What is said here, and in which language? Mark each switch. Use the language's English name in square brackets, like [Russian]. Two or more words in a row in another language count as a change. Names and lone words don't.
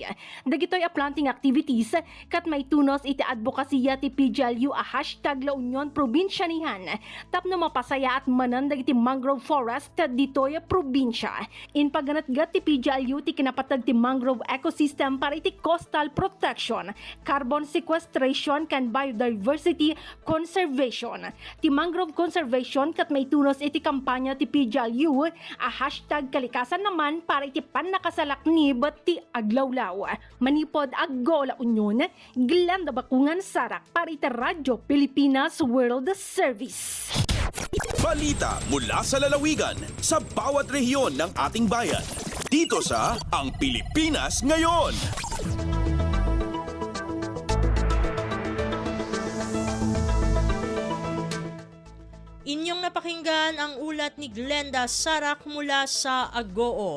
[Iloko] Dagitoy a [English] planting activities [Iloko] kat may tunos iti advokasya ti PGLU a hashtag La Union Probinsiyanihan tapno mapasaya at manandag iti [English] mangrove forest [Iloko] ditoy a probinsya. In pagganatgat ti PGLU ti kinapatag ti [English] mangrove ecosystem [Iloko] para iti [English] coastal protection, carbon sequestration [Iloko] kan [English] biodiversity conservation. [Iloko] Ti [English] mangrove conservation [Iloko] kat may tunos iti kampanya ti PGLU a hashtag kalikasan naman para iti panakasalaknib ti aglawlaw. Manipod Agoo La Union, Glenda Bakungan Sarak para iti Radyo Pilipinas World Service. [Filipino] Balita mula sa lalawigan sa bawat rehiyon ng ating bayan. Dito sa Ang Pilipinas Ngayon. Inyong napakinggan ang ulat ni Glenda Sarak mula sa Agoo.